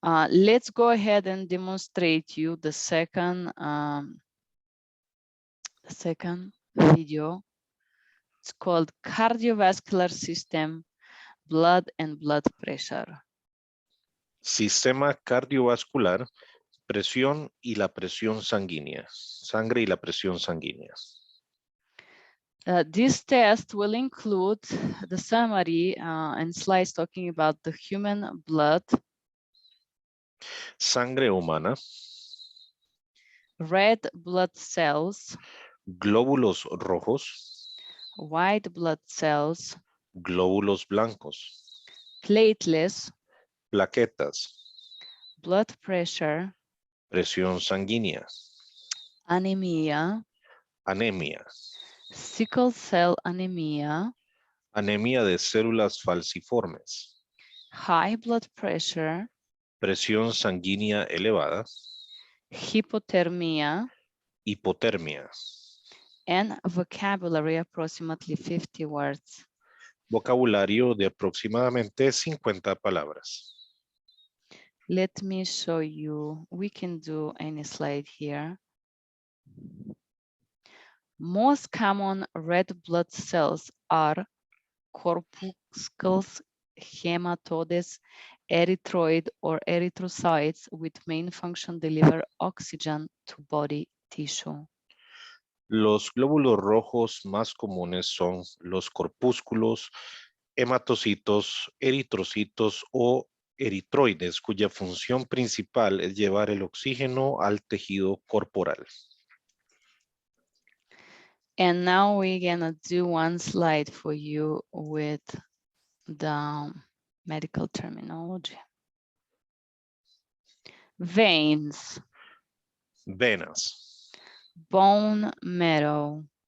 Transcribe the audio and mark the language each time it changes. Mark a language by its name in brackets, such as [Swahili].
[English] Let's go ahead and demonstrate you the second video. It's called Cardiovascular System, Blood and Blood Pressure. [Spanish] Sistema cardiovascular, presión y la presión sanguínea. Sangre y la presión sanguínea. [English] This test will include the summary and slides talking about the human blood, [Spanish] Sangre humana, [English] red blood cells, [Spanish] glóbulos rojos, [English] white blood cells, [Spanish] glóbulos blancos, [English] platelets, [Spanish] plaquetas, [English] blood pressure, [Spanish] presión sanguínea, [English] anemia, [Spanish] anemia, [English] sickle cell anemia, [Spanish] anemia de células falciformes, [English] high blood pressure, [Spanish] presión sanguínea elevada, [English] hypothermia, [Spanish] hipotermia. [English] and vocabulary, approximately 50 words. [Spanish] Vocabulario de aproximadamente 50 palabras. [English] Let me show you. We can do any slide here. Most common red blood cells are corpuscles, hematodes, erythroid or erythrocytes with main function deliver oxygen to body tissue. [Spanish] Los glóbulos rojos más comunes son los corpúsculos, hematocitos, eritrocitos o eritroides, cuya función principal es llevar el oxígeno al tejido corporal. [English] And now we're gonna do one slide for you with the medical terminology. Veins, [Spanish] Venas, [English] bone marrow,